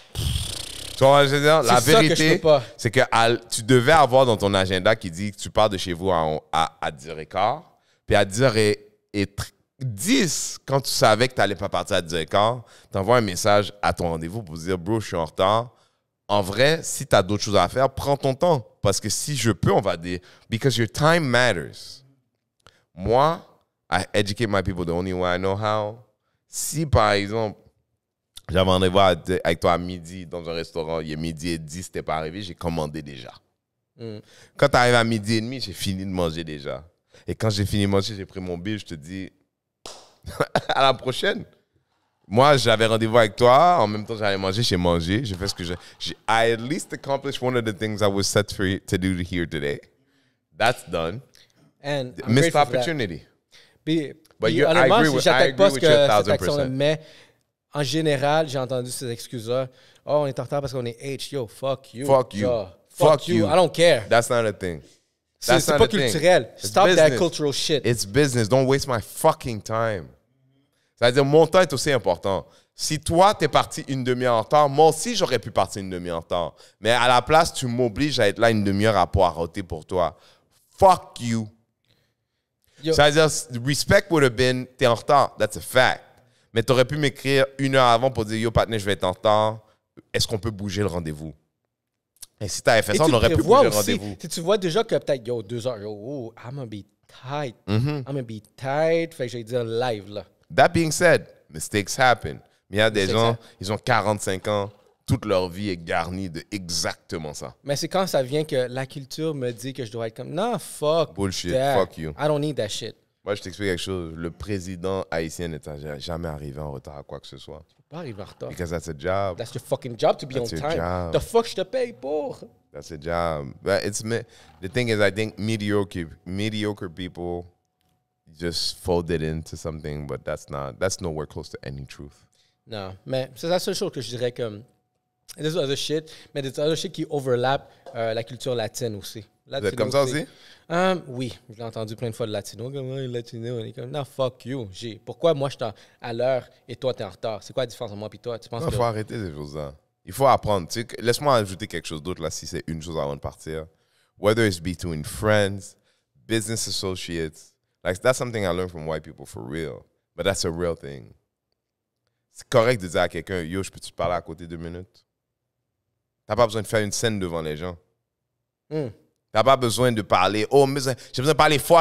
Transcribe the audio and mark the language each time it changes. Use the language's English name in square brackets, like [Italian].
[French] Tu vois, je veux dire, la vérité, c'est que tu devais avoir dans ton agenda qui dit que tu pars de chez vous à 10h15, puis à 10h10, quand tu savais que tu n'allais pas partir à 10h15, tu envoies un message à ton rendez-vous pour dire « Bro, je suis en retard ». En vrai, si tu as d'autres choses à faire, prends ton temps. Parce que si je peux, on va dire « Because your time matters ». [English] Moi, I educate my people the only way I know how. [French] Si, par exemple, j'avais un rendez-vous avec toi à midi dans un restaurant, il est 12h10, c'était pas arrivé, j'ai commandé déjà. Quand tu arrives à 12h30, j'ai fini de manger déjà. Et quand j'ai fini de manger, j'ai pris mon bill, je te dis à la prochaine. Moi, j'avais rendez-vous avec toi, en même temps j'allais manger, j'ai mangé, j'ai fait ce que j'ai. [English] I at least accomplished one of the things I was set to do here today. That's done. And missed opportunity. [French] But honnêtement, si j'attaque pas cette action-là, mais en général, j'ai entendu ces excuses-là. Oh, on est en retard parce qu'on est H. [English] Yo, fuck you. Fuck you. Fuck you. I don't care. That's not a thing. [French] C'est pas culturel. [English] Stop that cultural shit. It's business. Don't waste my fucking time. [French] C'est-à-dire, mon temps est aussi important. Si toi, t'es parti une demi-heure en retard, moi aussi, j'aurais pu partir une demi-heure en retard. Mais à la place, tu m'obliges à être là une demi-heure à poireauter pour toi. Fuck you. [English] C'est-à-dire, respect would have been, t'es en retard. That's a fact. [French] Mais t'aurais pu m'écrire 1 heure avant pour dire, yo, partner, je vais être en retard. Est-ce qu'on peut bouger le rendez-vous? Et si t'avais fait ça, on aurait pu bouger le rendez-vous. Si tu vois déjà que peut-être, yo, 2 heures, yo, oh, I'm gonna be tight. I'm gonna be tight. Fait que je vais dire live, là. [English] That being said, mistakes happen. [French] Mais il y a des gens, ils ont 45 ans, toute leur vie est garnie de exactement ça. Mais c'est quand ça vient que la culture me dit que je dois être comme, non, fuck [English] bullshit, that. fuck you. I don't need that shit. [French] Moi, je t'explique quelque chose. Le président haïtien n'est jamais arrivé en retard à quoi que ce soit. Tu peux pas arriver en retard. [English] Because that's a job. That's your fucking job to be on time. Job. [French] The fuck je te paye pour? [English] That's a job. But the thing is, I think mediocre people just folded into something, but that's nowhere close to any truth. [French] Non, mais c'est la seule chose que je dirais comme there's other shit, mais there's other shit qui overlap la culture latine aussi. Vous êtes comme ça aussi? Oui, je l'ai entendu plein de fois de latino. Comme, latino, on est comme, non, fuck you. Pourquoi moi je suis à l'heure et toi t'es en retard? C'est quoi la différence entre moi et toi? Tu penses il faut arrêter ces choses-là. Il faut apprendre. Tu sais, laisse-moi ajouter quelque chose d'autre là, si c'est une chose avant de partir. [English] Whether it's between friends, business associates, like that's something I learned from white people for real. But that's a real thing. [French] C'est correct de dire à quelqu'un, yo, je peux te parler à côté 2 minutes? T'as pas besoin de faire une scène devant les gens. T'as pas besoin de parler, oh, mais j'ai besoin de parler fort.